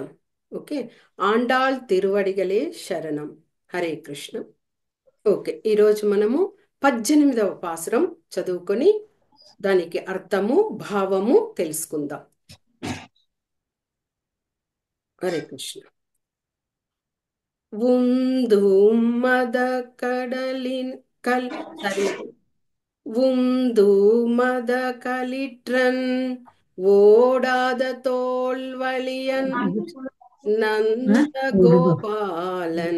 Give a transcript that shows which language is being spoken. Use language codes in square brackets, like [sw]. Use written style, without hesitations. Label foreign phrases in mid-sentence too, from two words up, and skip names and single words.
[te] ఓకే, ఆండాళ్ తిరువడిగలే శరణం. హరే కృష్ణ. ఓకే, ఈరోజు మనము 18వ పాసురం చదువుకొని దానికి అర్థము భావము తెలుసుకుందాం. హరే కృష్ణ. [ta] உந்து மத கடலின் சரி, உந்து மத களிற்றன் ஓடாத தோல் வலியன் நந்த கோபாலன்